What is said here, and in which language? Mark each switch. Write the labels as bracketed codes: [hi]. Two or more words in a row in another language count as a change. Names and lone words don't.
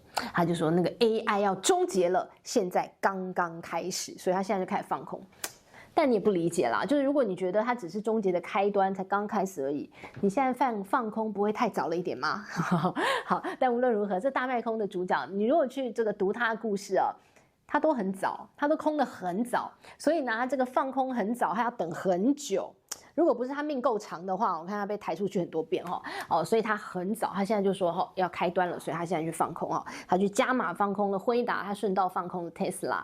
[zh] 他就說那個 AI 要終結了，現在剛剛開始，所以他現在就開始放空。但你也不理解啦，就是如果你覺得它只是終結的開端，才剛開始而已，你現在放空不會太早了一點嗎？好，但無論如何，這大賣空的主角，你如果去這個讀他的故事啊，他都很早，他都空得很早，所以呢，他這個放空很早，他要等很久。如果不是他命夠長的話，我看他被抬出去很多遍所以他很早，他现在就說要開端了，所以他現在去放空他去加碼放空了輝達，他順道放空了 Tesla。